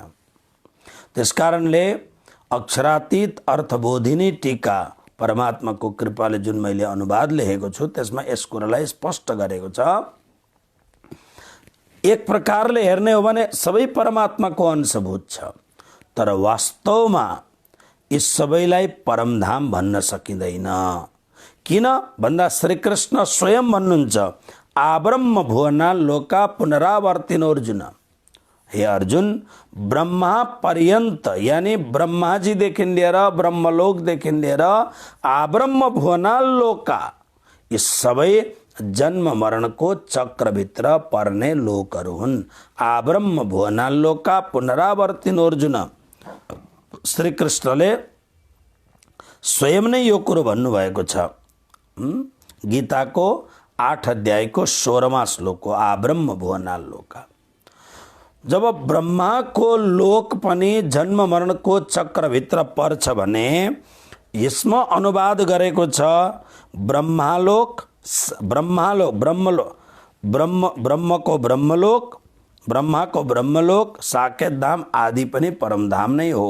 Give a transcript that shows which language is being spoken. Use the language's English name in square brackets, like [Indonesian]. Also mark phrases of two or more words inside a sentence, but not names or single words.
[Nepali] त्यसकारणले अक्षरातीत अर्थबोधिनी टीका परमात्माको कृपाले जुन मैले अनुवाद लेखेको छु, त्यसमा यस कुरालाई स्पष्ट गरेको छ। एक प्रकारले हेर्ने हो भने सबै परमात्माको अंशभूत छ, तर वास्तवमा यी सबैलाई परमधाम भन्न सकिँदैन। किन भन्दा श्रीकृष्ण स्वयं भन्नुहुन्छ, [Sanskrit] आब्रह्म भुवना लोका पुनरावर्तिनो अर्जुन। [Nepali] हे अर्जुन, ब्रह्मा पर्यन्त यानी ब्रह्माजीदेखि लिएर ब्रह्मलोकदेखि लिएर [Sanskrit] आब्रह्म भुवना लोका, [Nepali] यी सबै जन्म मरणको चक्रभित्र पर्ने लोकहरू हुन्। [Sanskrit] आब्रह्म भुवना लोका पुनरावर्तिनो अर्जुन। [Nepali] श्रीकृष्णले स्वयं नै यो कुरो भन्नुभएको छ। गीताको 8 अध्यायको 16वां श्लोक हो, [Sanskrit] आब्रह्म भुवना लोका। [Nepali] जब ब्रह्माको लोक पनि जन्म मरणको चक्रभित्र पर्छ भने यसमा अनुवाद गरेको छ ब्रह्मालोक, ब्रह्मको ब्रह्मलोक, ब्रह्माको ब्रह्मलोक, साकेत धाम आदि पनि परमधाम नै हो।